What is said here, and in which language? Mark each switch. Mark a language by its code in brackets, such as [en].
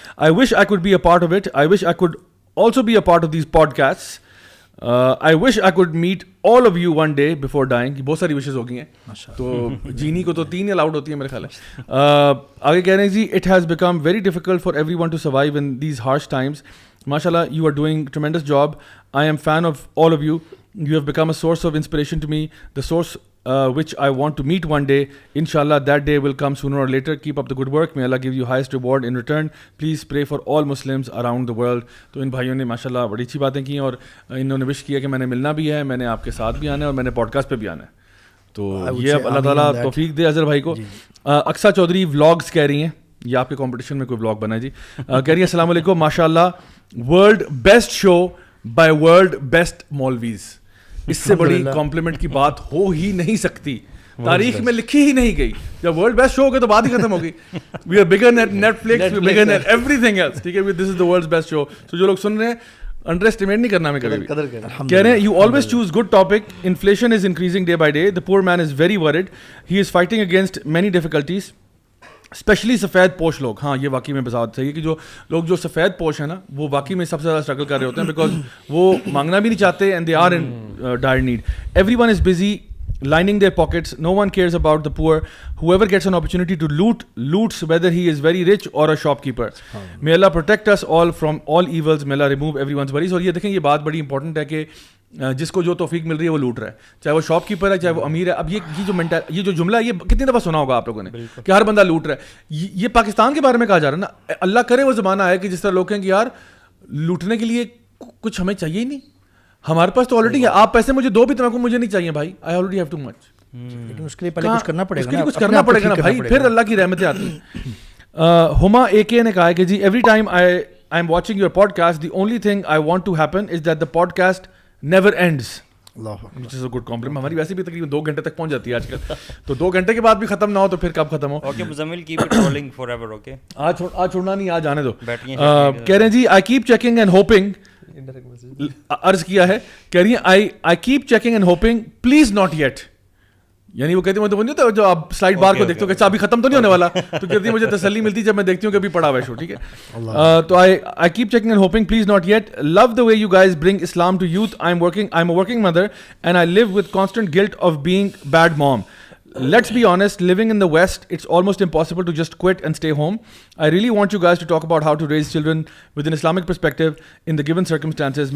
[en] I wish I could be a part of it. I wish I could also be a part of these podcasts. I wish I could meet all of you one day before dying. [ur] بہت ساری wishes ہو گئی ہیں, تو جینی کو تو 3 allowed ہوتی ہیں میرے خیال ہے. آگے کہہ رہے ہیں جی [en] it has become very difficult for everyone to survive in these harsh times. MashaAllah, you are doing tremendous job. I am fan of all of you. You have become a source of inspiration to me, the source which I want to meet one day. Inshallah, that day will come sooner or later. Keep up the good work. May Allah give you highest reward in return. Please pray for all Muslims around the world. [ur] تو ان بھائیوں نے ماشاء اللہ بڑی اچھی باتیں کی, اور انہوں نے وش کیا کہ میں نے ملنا بھی ہے, میں نے آپ کے ساتھ بھی آنا ہے, اور میں نے پوڈ کاسٹ پہ بھی آنا ہے. تو یہ اب اللہ تعالیٰ توفیق دے اظہر بھائی کو. اقصا چودھری ولاگس کہہ رہی ہیں, یہ آپ کے کمپٹیشن میں کوئی ولاگ بنا ہے جی. کہہ رہی ہیں السلام علیکم, ماشاء اللہ [en] World best show by world best مولویز. [ur] اس سے بڑی کمپلیمنٹ کی بات ہو ہی نہیں سکتی. تاریخ میں لکھی ہی نہیں گئی. جب ورلڈ بیسٹ شو ہو گیا تو بات ہی ختم ہو گئی. [en] We are bigger than Netflix, we bigger than everything else. [ur] ٹھیک ہے, [en] This is the world best show. [ur] سو جو لوگ سن رہے ہیں انڈر اسٹیمیٹ نہیں کرنا ہمیں کبھی بھی. کہہ رہے ہیں [en] You always choose good topic. Inflation is increasing day by day. The poor man is very worried. He is fighting against many difficulties, especially [ur] سفید پوش لوگ. ہاں یہ واقعی میں بات صحیح ہے کہ جو لوگ جو سفید پوش ہیں نا وہ واقعی میں سب سے زیادہ اسٹرگل کر رہے ہوتے ہیں, بیکاز وہ مانگنا بھی نہیں چاہتے [en] And they are in dire need. Everyone is busy lining their pockets. No one cares about the poor. Whoever gets an opportunity to loots, whether he is very rich or a shopkeeper. May Allah protect us all from all evils. May Allah remove everyone's worries. [ur] اور یہ دیکھیں یہ بات بڑی important ہے کہ جس کو جو توفیق مل رہی ہے وہ لوٹ رہا ہے, چاہے وہ شاپ کیپر ہے, چاہے وہ امیر ہے. اب یہ جو جملہ ہے یہ کتنی دفعہ سنا ہوگا آپ لوگوں نے کہ ہر بندہ لوٹ رہا ہے. یہ پاکستان کے بارے میں کہا جا رہا ہے نا. اللہ کرے وہ زمانہ آئے کہ جس طرح لوگ کہیں کہ یار لوٹنے کے لیے کچھ ہمیں چاہیے ہی نہیں, ہمارے پاس تو آلریڈی ہے, آپ پیسے مجھے دو بھی تو مجھے نہیں چاہیے بھائی, [en] I already have too much. [ur] لیکن اس کے لیے پہلے کچھ کرنا پڑے گا, اس کے لیے کچھ کرنا پڑے گا نا بھائی, پھر اللہ کی رحمتیں آتی ہیں. ہما اے کے نے کہا ہے کہ جی [en] Every time I am watching your podcast the only thing I want to happen is that the podcast never ends. Which is a good compliment. [ur] ہماری ویسے بھی تقریباً 2 گھنٹے تک پہنچ جاتی ہے آج کل, تو 2 گھنٹے کے بعد بھی ختم نہ ہو تو پھر کب ختم ہو. [en] Okay Muzammil keep it rolling forever. Okay [ur] آج چھوڑنا نہیں, آج آنے دو. کہہ رہے ہیں جی [en] I keep checking and hoping, [ur] عرض کیا ہے, کہہ رہی ہیں [en] I keep checking and hoping please not yet. [ur] یعنی وہ کہتی ہیں تو جو آپ سلائڈ بار کو دیکھتے ہو کہ ابھی ختم تو نہیں ہونے والا, تو کہتی ہے مجھے تسلی ملتی جب میں دیکھتی ہوں کہ ابھی پڑا ہوا ہے شو. ٹھیک ہے, تو [en] I keep checking and hoping, please not yet. Love the way you guys bring Islam to youth. I'm a working mother and I live with constant guilt of being bad mom. Let's be honest, living in the West, it's almost impossible to just quit and stay home. I really want you guys to talk about how to raise children with an Islamic perspective in the given circumstances.